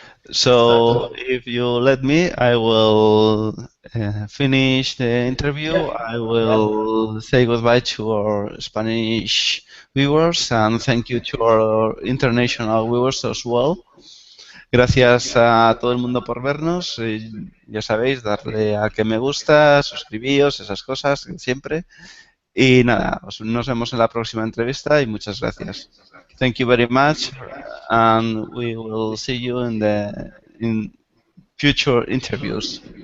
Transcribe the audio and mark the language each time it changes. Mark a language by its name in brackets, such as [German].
[English] So if you let me, I will finish the interview. I will say goodbye to our Spanish viewers and thank you to our international viewers as well. [Spanish] Gracias a todo el mundo por vernos. Ya sabéis, darle a que me gusta, suscribíos, esas cosas, siempre. Y nada, nos vemos en la próxima entrevista y muchas gracias. [English] Thank you very much, and we will see you in future interviews.